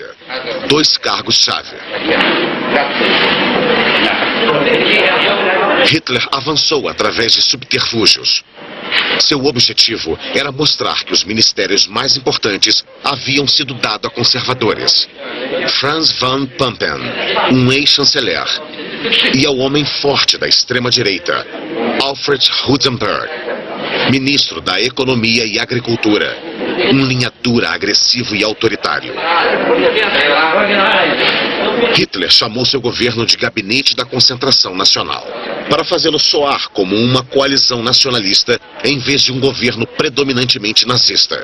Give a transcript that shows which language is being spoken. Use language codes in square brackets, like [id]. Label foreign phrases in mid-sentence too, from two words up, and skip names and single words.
[pt] 2 cargos-chave. Hitler avançou através de subterfúgios. Seu objetivo era mostrar que os ministérios mais importantes haviam sido dados a conservadores. Franz von Papen, um ex-chanceler, e ao homem forte da extrema-direita, Alfred Husenberg, ministro da Economia e Agricultura, um linha dura, agressivo e autoritário. Hitler chamou seu governo de Gabinete da Concentração Nacional, para fazê-lo soar como uma coalizão nacionalista em vez de um governo predominantemente nazista.